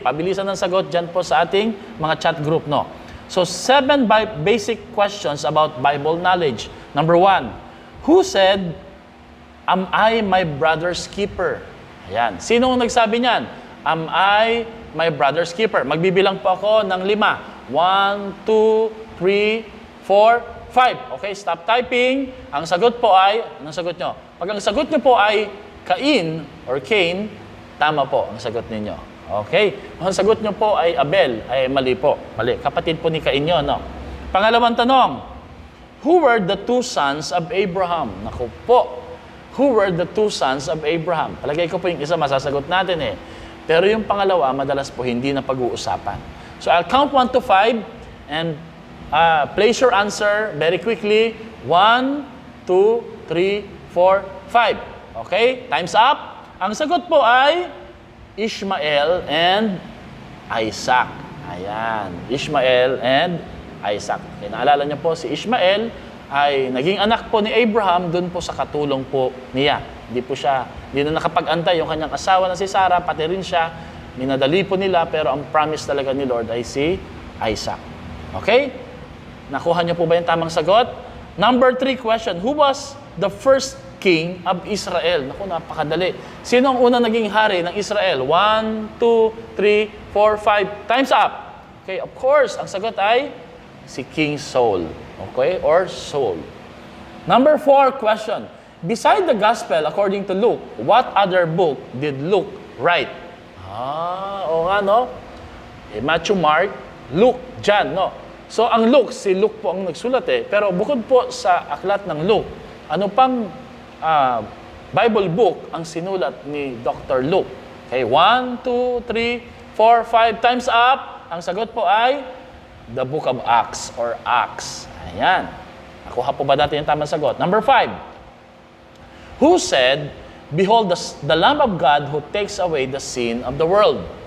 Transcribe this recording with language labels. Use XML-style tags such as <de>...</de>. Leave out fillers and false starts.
<tl>Pabilisan ng sagot dyan po sa ating mga chat group, no?</tl> <en>So 7 basic questions about Bible knowledge. Number 1, who said, "Am I my brother's keeper?"</en> <tl>Ayan. Sino ang nagsabi niyan?</tl> <en>Am I my brother's keeper?</en> <tl>Magbibilang po ako ng 5. 1, 2, 3, 4, 5.</tl> <en>Okay, stop typing.</en> <tl>Ang sagot po ay, anong sagot nyo? Pag ang sagot nyo po ay Cain or Cain, tama po ang sagot ninyo. Okay? Kung ang sagot nyo po ay Abel, ay mali po. Mali. Kapatid po ni Cain yun, no? Pangalawang tanong,</tl> <en>who were the 2 sons of Abraham?</en> <tl>Naku po.</tl> <en>Who were the 2 sons of Abraham?</en> <tl>Palagay ko po yung isa, masasagot natin eh. Pero yung pangalawa, madalas po hindi na pag-uusapan.</tl> <en>So I'll count 1 to 5 and place your answer very quickly. 1, 2, 3, 4, 5. Okay? Time's up.</en> <tl>Ang sagot po ay Ishmael and Isaac. Ayan. Ishmael and Isaac. Okay, naalala niyo po, si Ishmael ay naging anak po ni Abraham dun po sa katulong po niya. Hindi na nakapag-antay yung kanyang asawa na si Sarah, pati rin siya. Minadali po nila, pero ang promise talaga ni Lord ay si Isaac. Okay? Nakuha niyo po ba yung tamang sagot?</tl> <en>Number 3 question, who was the first king of Israel?</en> <tl>Naku, napakadali. Sino ang unang naging hari ng Israel?</tl> <en>1, 2, 3, 4, 5. Time's up. Okay, of course,</en> <tl>ang sagot ay si</tl> <en>King Saul. Okay, or Saul. Number 4 question. Beside the gospel according to Luke, what other book did Luke write?</en> <tl>Oo nga, no? Matthew, Mark, Luke, John, no? So, ang Luke, si Luke po ang nagsulat eh. Pero bukod po sa aklat ng Luke, ano pang Bible book ang sinulat ni Dr.</tl> <en>Luke? Okay, 1, 2, 3, 4, 5, time's up.</en> <tl>Ang sagot po ay</tl> <en>the book of Acts or Acts.</en> <tl>Ayan. Nakuha po ba natin yung tamang sagot?</tl> <en>Number 5. Who said Behold the Lamb of God who takes away the sin of the world.</en>